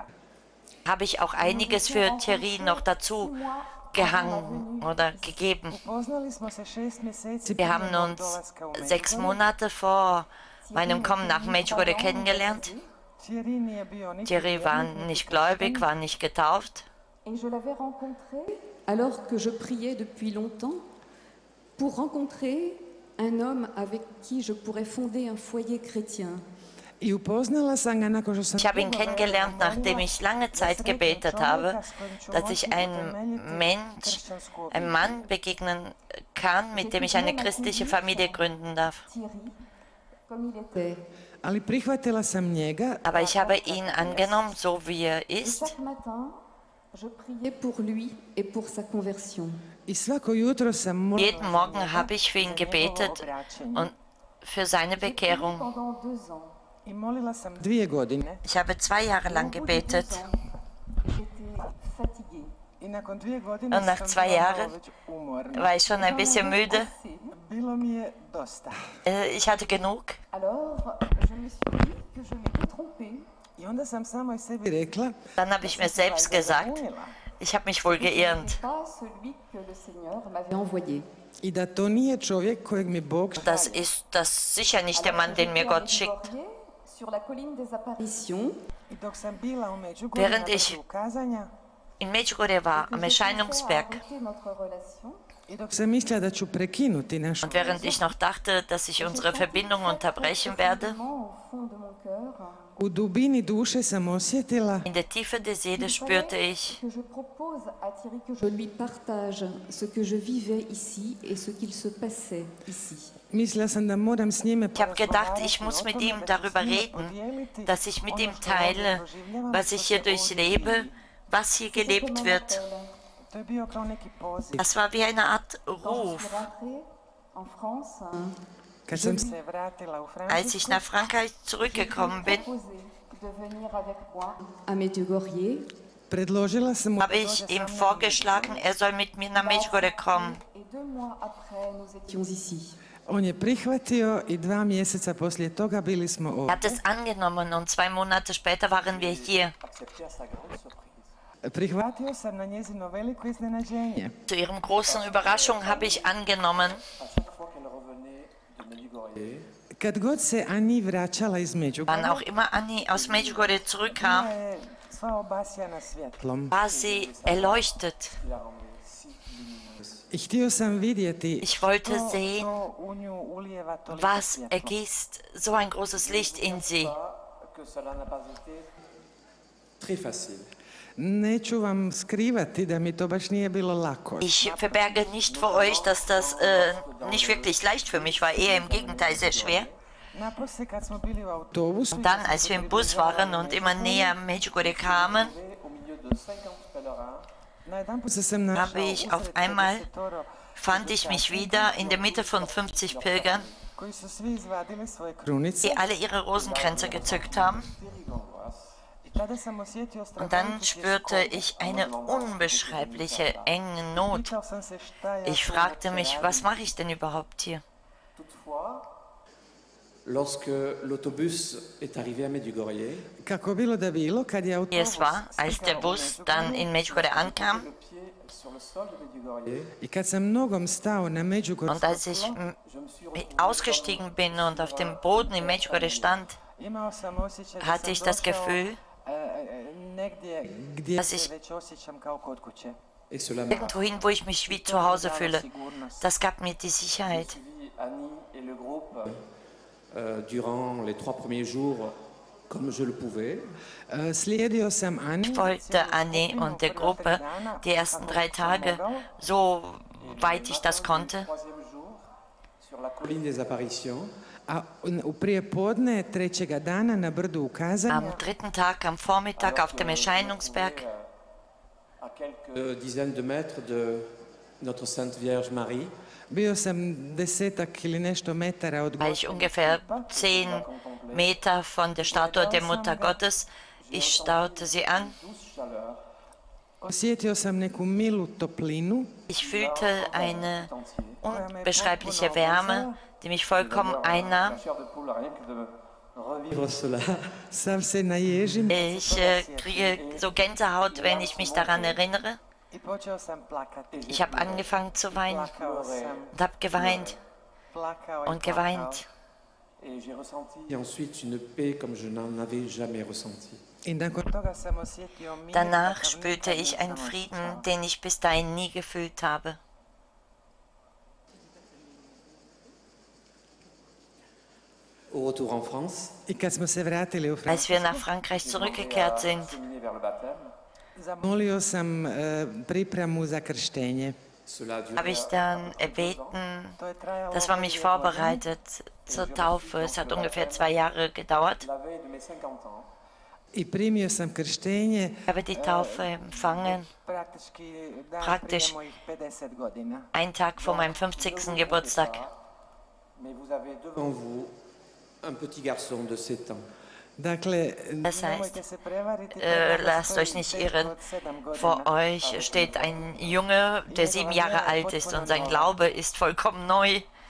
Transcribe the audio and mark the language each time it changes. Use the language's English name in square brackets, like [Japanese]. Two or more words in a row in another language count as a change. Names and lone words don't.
[German] habe ich auch einiges für Thierry noch dazu gehangen oder gegeben. [Croatian] Poznali smo se 6 mjeseci [German] Wir [Croatian] prije [German] haben [Croatian] mog [German] uns [Croatian] dolaska u [German] 6 [Croatian] Međugorje. [German] Monate vor meinem Kommen nach Medjugorje kennengelernt. [Croatian] Thierry nije bio niti [German] Thierry war nicht gläubig, war nicht getauft. [French] Et je l'avais rencontré alors que je priais depuis longtemps pour rencontrer un homme avec qui je pourrais fonder un foyer chrétien. [Croatian] I upoznala sam ga nakon što sam [German] Ich habe ihn kennengelernt, nachdem ich lange Zeit gebetet habe, dass ich einem Mann begegnen kann, mit dem ich eine christliche Familie gründen darf. [French] Thierry, comme il était. [Croatian] ali prihvatila sam njega [German] Aber ich habe ihn angenommen, so wie er [French] Et [German] ist. [French] chaque matin, je priais pour lui et pour sa conversion. [Croatian] i svako jutro sam molila [German] Jeden Morgen habe ich für ihn gebetet und für seine Bekehrung. [French] Pendant 2 ans, [Croatian] i molila sam 2 godine. [German] Ich habe 2 Jahre lang gebetet. [French] j'étais fatiguée. [Croatian] I nakon 2 godine [German] Und nach [Croatian] sam [German] 2 [Croatian] bila [German] Jahren [Croatian] već umorna. [German] war ich schon ein bisschen müde. [Croatian] Bilo mi je dosta. [German] Ich hatte genug. [French] Alors, je me suis dit que je m'étais trompée. [Croatian] I onda sam samoj sebi rekla [German] Dann habe ich mir selbst gesagt, Ich habe mich wohl geirrt. [Croatian] I da to nije čovjek kojeg mi Bog [German] Das ist das sicher nicht der Mann, den mir Gott schickt. [Croatian] I dok sam bila u Međugorju [German] Während [Croatian] na [German] ich [Croatian] vrhu kazanja, [German] in Medjugorje war, am Erscheinungsberg, [Croatian] i dok sam mislila da ću prekinuti našu [German] und während ich noch dachte, dass ich unsere Verbindung unterbrechen werde, [Croatian] u dubini duše sam osjetila [German] in der Tiefe der Seele spürte ich, [French] Je lui partage ce que je vivais ici et ce qu'il se passait ici. [Croatian] mislila sam da moram s njime [German] ich habe gedacht, ich muss mit ihm darüber reden, dass ich mit ihm teile, was ich hier durchlebe, was hier gelebt wird. [Croatian] to je bio kao neki poziv. [German] Das war wie eine Art Ruf. [Croatian] Kad sam se vratila u [German] Als [Croatian] Francusku, [German] ich nach Frankreich zurückgekommen bin, [French] À Medjugorje, [Croatian] predložila sam mu [German] habe ich ihm vorgeschlagen, er soll mit mir nach Medjugorje kommen. [French] et 2 mois après, nous étions ici. [Croatian] on je prihvatio i 2 mjeseca poslije toga bili smo [German] Er [Croatian] ovdje. [German] hat es angenommen und 2 Monate später waren wir hier. [Croatian] Prihvatio sam na njezino veliko iznenađenje. [German] Zu ihrem großen Überraschung habe ich angenommen. [Croatian] Kad god se Ani vraćala iz [German] Wann [Croatian] Međugorja, [German] auch immer Anni aus Medjugorje zurückkam, [Croatian] je sva obasjana svjetlom. [German] war sie erleuchtet. [Croatian] I htio sam vidjeti [German] Ich wollte [Croatian] što [German] sehen, [Croatian] to u nju ulijeva toliko [German] was [Croatian] svjetlo. [German] ergießt so ein großes Licht in sie. [French] Que cela n'a pas été très facile. [Croatian] Neću vam skrivati da mi to baš nije bilo lako. [German] Ich verberge nicht vor euch, dass das nicht wirklich leicht für mich war, eher im Gegenteil sehr schwer. [Croatian] Naposlije kad smo bili u autobusu, [German] Dann, als wir im Bus waren und immer näher Medjugorje kamen, [French] Au milieu de 50 pèlerins, [Croatian] najedanput se sam našao [German] habe ich auf [Croatian] usred [German] einmal [Croatian] 50 [German] fand ich mich wieder in der Mitte von 50 Pilgern, [Croatian] koji su svi izvadili svoje krunice. [German] die alle ihre Rosenkränze gezückt haben. [Croatian] I tada sam osjetio [German] Und dann [Croatian] strahovitosti [German] spürte ich eine unbeschreibliche enge Not. [Croatian] Pitao sam se šta ja [German] Ich [Croatian] tu [German] fragte [Croatian] uopće [German] mich, [Croatian] radim. [German] was mache ich denn überhaupt hier? [French] toutefois, lorsque l'autobus est arrivé à Medjugorje, [Croatian] Kako bilo da bilo, kad je [German] Wie [Croatian] autobus [German] es war, als der Bus dann in Medjugorje ankam [French] le pied sur le sol de Medjugorje, [Croatian] i kad sam nogom stao na [German] und [Croatian] Međugorsku, [German] als ich ausgestiegen bin und auf dem Boden in Medjugorje stand, [Croatian] imao sam osjećaj da [German] hatte [Croatian] sam [German] ich das [Croatian] došao [German] Gefühl, [Croatian] negdje gdje [German] dass [Croatian] se [German] ich- [Croatian] već osjećam kao kod kuće. [French] et cela m'a [German] irgendwohin, wo ich mich wie zu Hause fühle. Das gab mir die Sicherheit. [French] suivi Annie et le groupe durant les 3 premiers jours comme je le pouvais. [Croatian] Slijedio sam Ani, [German] Ich folgte Anne und der Gruppe die ersten 3 Tage, so weit ich das konnte. [French] Troisième jour, sur la colline des apparitions, [Croatian] a u prijepodne trećega dana na brdu ukazanja [German] Am 3. Tag, am Vormittag auf dem Erscheinungsberg, [French] à quelques dizaines de mètres de notre Sainte Vierge Marie, [Croatian] bio sam 10 ili nešto metara od [German] war ich ungefähr 10 Meter von der Statue der Mutter Gottes. Ich starrte sie an. [French] douce chaleur, [Croatian] Osjetio sam neku milu toplinu [German] Ich fühlte eine [French] entier. [German] unbeschreibliche Wärme, die mich vollkommen einnahm. [French] La chair de poule, rien que de revivre cela. [Croatian] sav se naježim [German] Ich kriege so Gänsehaut, wenn ich mich daran erinnere. [Croatian] i počeo sam plakati. [German] Ich habe angefangen zu weinen [Croatian] Plakao sam, [German] und habe geweint [Croatian] plakao i [German] und [Croatian] plakao. [German] geweint. [French] Et j'ai ressenti ensuite une paix comme je n'en avais jamais ressenti. [Croatian] I nakon toga sam osjetio mir. [German] Danach [Croatian] kakav [German] spürte [Croatian] nikad [German] ich [Croatian] nisam [German] einen Frieden, [Croatian] osjećao. [German] den ich bis dahin nie gefühlt habe. [French] Au retour en France, [Croatian] I kad smo se vratili u [German] Als [Croatian] Francusku, [German] wir nach Frankreich zurückgekehrt sind, [French] cheminé vers le baptême. [Croatian] zamolio sam pripremu za krštenje. [French] Cela a duré [German] habe ich dann erbeten, [Croatian] To je trajalo [German] dass man mich [Croatian] 2 godine. [German] vorbereitet zur Taufe. Es hat ungefähr 2 Jahre gedauert. [French] la veille de mes 50 ans. [Croatian] I primio sam krštenje [German] Ich habe die Taufe empfangen, [Croatian] praktički dan [German] Praktisch. [Croatian] prije mojih 50 godina. [German] einen Tag vor meinem 50. Geburtstag. [French] Mais vous avez devant vous un petit garçon de 7 ans. [Croatian] Dakle, [German] Das heißt, [Croatian] nemojte se prevariti, [German] lasst euch nicht irren. Vor euch steht ein Junge, der 7 Jahre alt ist und sein Glaube ist vollkommen neu.